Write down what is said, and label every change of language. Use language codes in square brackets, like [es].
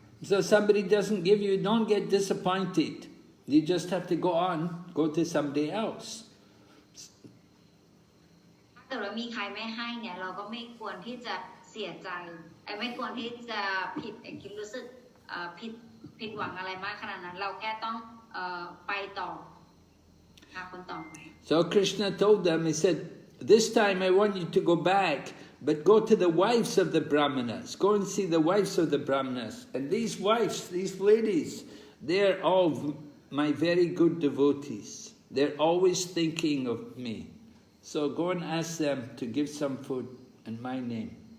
[en] So somebody doesn't give you, don't get disappointed. You just have to go on, go to somebody else. [th] ถ้าเกิดว่ามีใครไม่ให้เนี่ยเราก็ไม่ควรที่จะเสียใจไม่ควรที่จะผิดคิดรู้สึกผิดหวังอะไรมากขนาดนั้นเราแค่ต้องไปต่อหาคนต่อไป [en] So Krishna told them, he said, this time I want you to go back, but go to the wives of the Brāhmaṇas. Go and see the wives of the Brāhmaṇas. And these wives, these ladies, they're all my very good devotees. They're always thinking of me. So go and ask them to give some food in my name.